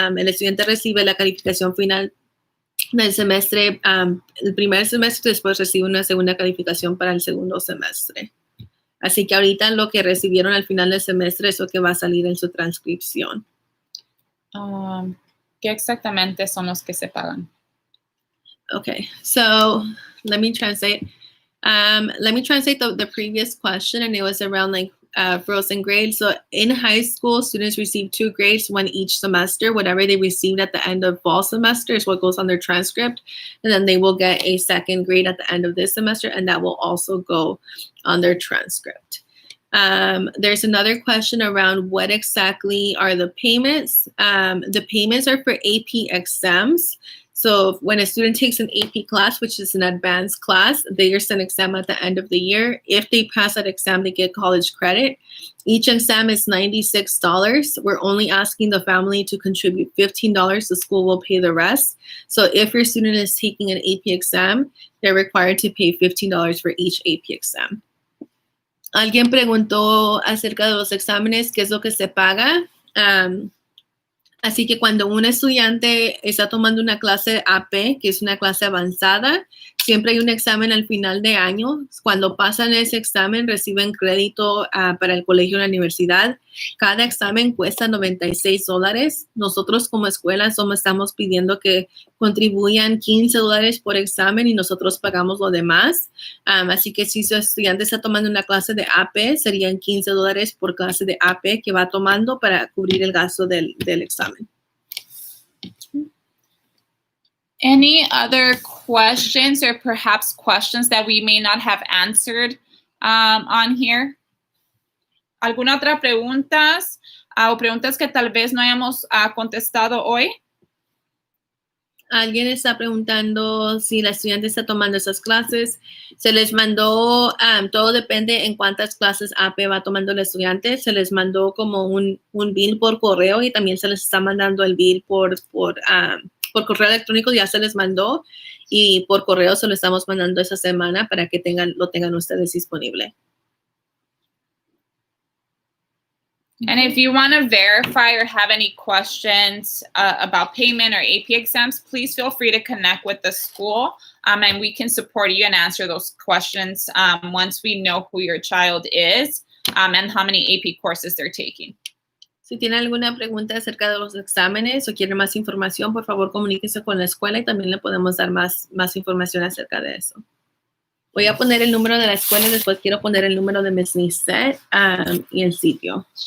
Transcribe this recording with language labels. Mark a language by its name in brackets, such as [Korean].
[Spanish] El estudiante recibe la calificación final del semestre, el primer semestre, después recibe una segunda calificación para el segundo semestre. Así que ahorita lo que recibieron al final del semestre es lo que va a salir en su transcripción. ¿Qué exactamente son los que se pagan? [English] Okay, so let me translate. Let me translate the previous question, and it was around frozen grades. So in high school, students receive 2 grades, one each semester. Whatever they received at the end of fall semester is what goes on their transcript. And then they will get a 2nd grade at the end of this semester, and that will also go on their transcript. There's another question around what exactly are the payments. The payments are for AP exams. So when a student takes an AP class, which is an advanced class, there's an exam at the end of the year. If they pass that exam, they get college credit. Each exam is $96. We're only asking the family to contribute $15. The school will pay the rest. So if your student is taking an AP exam, they're required to pay $15 for each AP exam. [Spanish] Alguien preguntó acerca de los exámenes, qué es lo que se paga. Así que cuando un estudiante está tomando una clase AP, que es una clase avanzada, siempre hay un examen al final de año. Cuando pasan ese examen, reciben crédito para el colegio o la universidad. Cada examen cuesta $96. Nosotros como escuela estamos pidiendo que contribuyan $15 por examen y nosotros pagamos lo demás. Así que si su estudiante está tomando una clase de AP, serían $15 por clase de AP que va tomando para cubrir el gasto del examen. [English] Any other questions or perhaps questions that we may not have answered on here? [Spanish] ¿Alguna otra preguntas o preguntas que tal vez no hayamos contestado hoy? Alguien está preguntando si la estudiante está tomando esas clases. Se les mandó, todo depende en cuántas clases AP va tomando el estudiante. Se les mandó como un bill por correo y también se les está mandando el bill por correo electrónico. Ya se les mandó y por correo se lo estamos mandando esa semana para que lo tengan ustedes disponible. [English] And if you want to verify or have any questions about payment or AP exams, please feel free to connect with the school and we can support you and answer those questions once we know who your child is and how many AP courses they're taking. [Spanish] Si tiene alguna pregunta acerca de los exámenes o quiere más información, por favor comuníquese con la escuela y también le podemos dar más información acerca de eso. Voy a poner el número de la escuela y después quiero poner el número de Miss Nisette y el sitio.